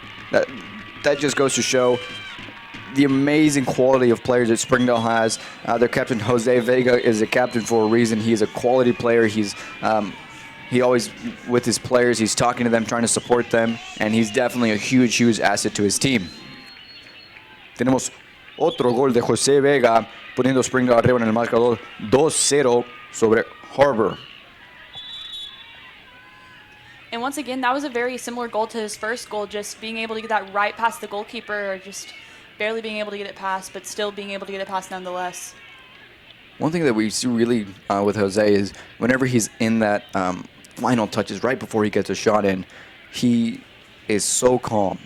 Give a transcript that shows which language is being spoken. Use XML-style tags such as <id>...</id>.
<en>that just goes to show the amazing quality of players that Springdale has. Their captain, Jose Vega, is a captain for a reason. He's a quality player. He always, with his players, he's talking to them, trying to support them, and he's definitely a huge, huge asset to his team.</en> <es>Tenemos otro gol de Jose Vega, poniendo Springdale arriba en el marcador 2-0 sobre Har-Ber.</es> <en>And once again, that was a very similar goal to his first goal, just being able to get that right past the goalkeeper, or just barely being able to get it past, but still being able to get it past nonetheless. One thing that we see really with Jose is whenever he's in that final touches, right before he gets a shot in, he is so calm.</en>